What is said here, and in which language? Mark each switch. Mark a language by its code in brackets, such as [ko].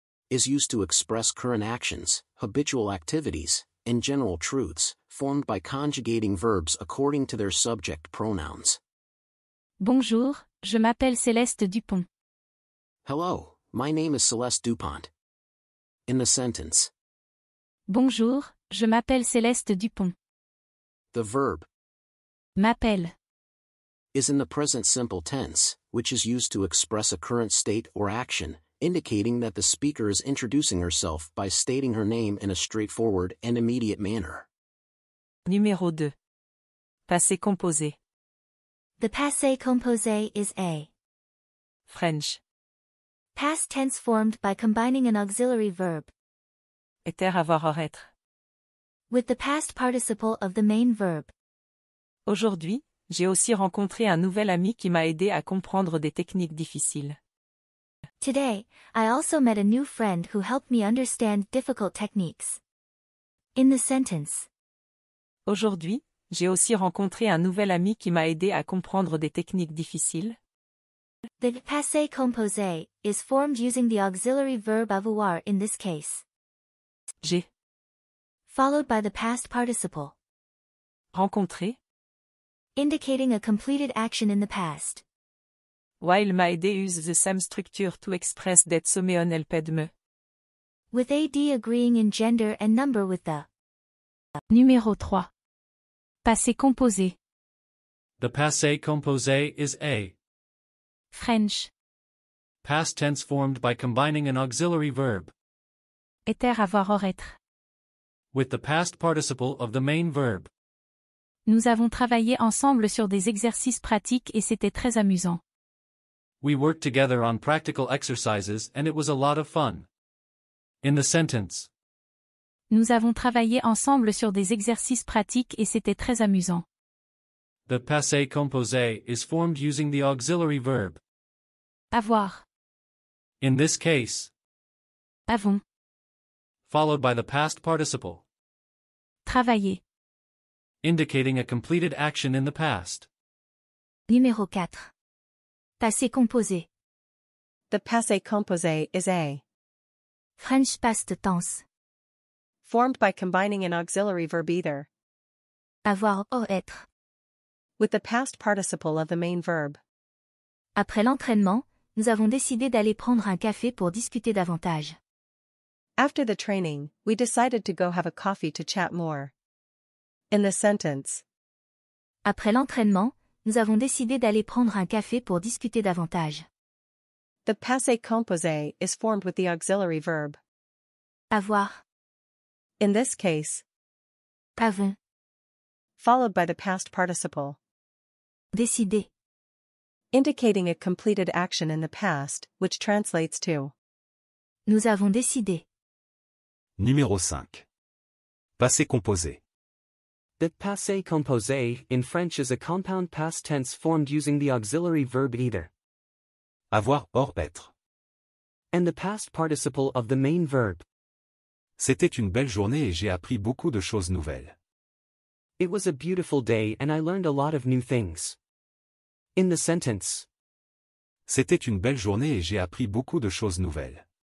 [en] is used to express current actions, habitual activities, and general truths, formed by conjugating verbs according to their subject pronouns. [fr] Bonjour, je m'appelle Céleste Dupont. [en] Hello, my name is Celeste Dupont. In the sentence, [fr] Bonjour, je m'appelle Céleste Dupont. [en] the verb [fr] M'appelle. [en] is in the present simple tense, which is used to express a current state or action, indicating that the speaker is introducing herself by stating her name in a straightforward and immediate manner. [fr] Numéro 2. Passé composé. [en] The passé composé is a French. past tense formed by combining an auxiliary verb [fr] Être avoir être. [en] with the past participle of the main verb. [fr] Aujourd'hui, j'ai aussi rencontré un nouvel ami qui m'a aidé à comprendre des techniques difficiles. [en] Today, I also met a new friend who helped me understand difficult techniques. In the sentence, [fr] Aujourd'hui, j'ai aussi rencontré un nouvel ami qui m'a aidé à comprendre des techniques difficiles. [en] the passé composé is formed using the auxiliary verb avoir in this case, [fr] J'ai [en] followed by the past participle, [fr] rencontré. [en] indicating a completed action in the past. While [fr] m'a aidé [en] use the same structure to express that someone helped me. With AD agreeing in gender and number with the. [fr] Numéro 3. Passé composé. [en] The passé composé is a French. past tense formed by combining an auxiliary verb [fr] Être avoir or être. [en] with the past participle of the main verb. [fr] Nous avons travaillé ensemble sur des exercices pratiques et c'était très amusant. [en] We worked together on practical exercises and it was a lot of fun. In the sentence. [fr] Nous avons travaillé ensemble sur des exercices pratiques et c'était très amusant. [en] The passé composé is formed using the auxiliary verb. [fr] Avoir. [en] In this case. [fr] Avons. [en] Followed by the past participle. [fr] Travailler. [en] Indicating a completed action in the past. [fr] Numéro 4. Passé composé. [en] The passé composé is a French past tense. formed by combining an auxiliary verb either [fr] Avoir ou être. [en] with the past participle of the main verb. [fr] Après l'entraînement, nous avons décidé d'aller prendre un café pour discuter davantage. [en] After the training, we decided to go have a coffee to chat more. In the sentence. [fr] Après l'entraînement, nous avons décidé d'aller prendre un café pour discuter davantage. [en] The passé composé is formed with the auxiliary verb. [fr] Avoir. [en] In this case. [fr] Avons. [en] Followed by the past participle. [fr] Décider. [en] Indicating a completed action in the past, which translates to. [fr] Nous avons décidé. Numéro 5. Passé composé. [en] The passé composé in French is a compound past tense formed using the auxiliary verb either [fr] Avoir or être. [en] and the past participle of the main verb. [fr] C'était une belle journée et j'ai appris beaucoup de choses nouvelles. [en] It was a beautiful day and I learned a lot of new things. In the sentence. [fr] C'était une belle journée et j'ai appris beaucoup de choses nouvelles.